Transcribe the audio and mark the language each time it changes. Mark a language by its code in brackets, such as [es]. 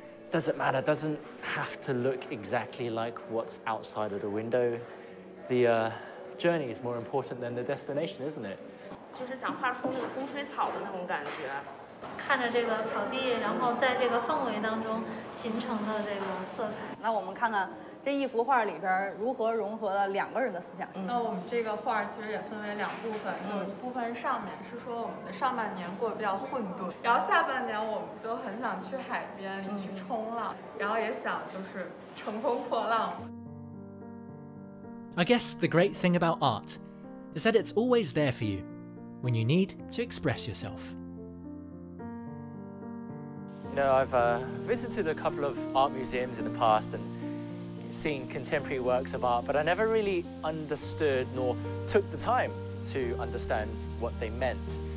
[en] Doesn't matter, doesn't have to look exactly like what's outside of the window. The journey is more important than the destination, isn't it? [zh] 就是想画出那个风吹草的那种感觉，看着这个草地，然后在这个氛围当中形成的这个色彩。那我们看看这一幅画里边如何融合了2个人的思想。那我们这个画其实也分为2部分，就一部分上面是说我们的上半年过得比较混沌，然后下半年我们就很想去海边里去冲浪，然后也想就是乘风破浪。 [en] I guess the great thing about art is that it's always there for you when you need to express yourself. You know, I've visited a couple of art museums in the past and seen contemporary works of art, but I never really understood nor took the time to understand what they meant.